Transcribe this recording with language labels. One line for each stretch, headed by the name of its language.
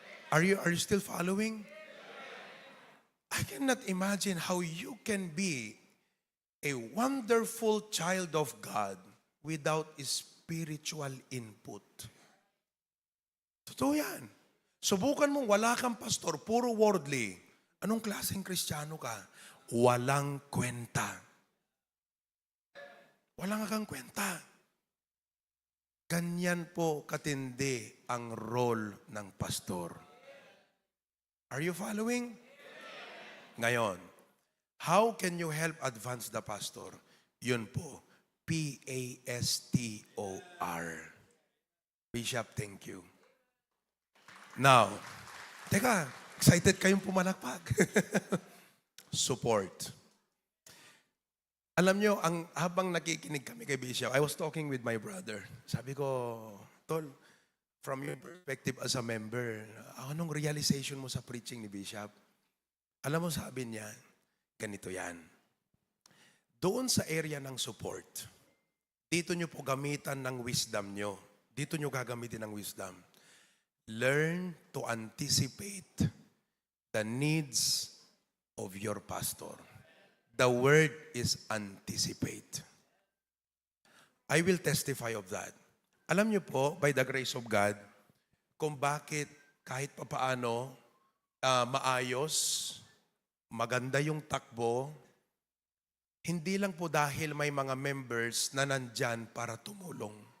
English: Are you still following? I cannot imagine how you can be a wonderful child of God without spiritual input.
Filipino: Totoo yan. Subukan mong wala kang pastor, puro worldly. Anong klaseng Kristiyano ka? Walang kwenta. Wala nga kang kwenta. Ganyan po katindi ang role ng pastor.
English: Are you following? Ngayon, how can you help advance the pastor?
Filipino: Yun po, PASTOR. Bishop,
English: thank you.
Filipino: Now, teka, excited kayong pumalakpak. Support. Alam nyo, habang nakikinig kami kay Bishop,
English: I was talking with my brother.
Filipino: Sabi ko, Tol,
English: from your perspective as a member,
Filipino: anong realization mo sa preaching ni Bishop? Alam mo, sabi niya, ganito yan. Doon sa area ng support, dito nyo po gamitan ng wisdom nyo. Dito nyo gagamitin ng wisdom.
English: Learn to anticipate the needs of your pastor. The word is anticipate. I will testify of that.
Filipino: Alam niyo po,
English: by the grace of God,
Filipino: kung bakit kahit papaano maayos, maganda yung takbo, hindi lang po dahil may mga members na nandyan para tumulong.